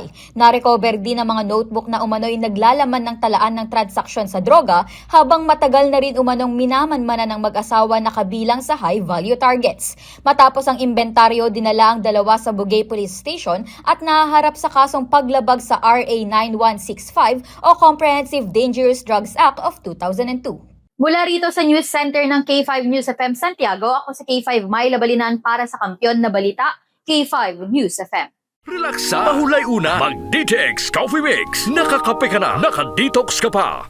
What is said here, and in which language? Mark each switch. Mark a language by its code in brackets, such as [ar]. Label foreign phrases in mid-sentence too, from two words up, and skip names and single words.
[tl] Narecover din ang mga notebook na umano'y naglalaman ng talaan ng transaksyon sa droga habang matagal na rin umanong minamanmanan ng mag-asawa na kabilang sa [en] high-value targets. [tl] Matapos ang inventaryo, dinala ang dalawa sa Bugey Police Station at nahaharap sa kasong paglabag sa RA 9165 o Comprehensive Dangerous Drugs Act of 2002. Mula rito sa News Center ng K5 News FM Santiago, ako si K5 Myla Balinan para sa Kampiyon na Balita, K5 News FM. Relaxa, mahulay una, mag-DTX Coffee Mix. Nakakape ka na, naka-detox ka pa.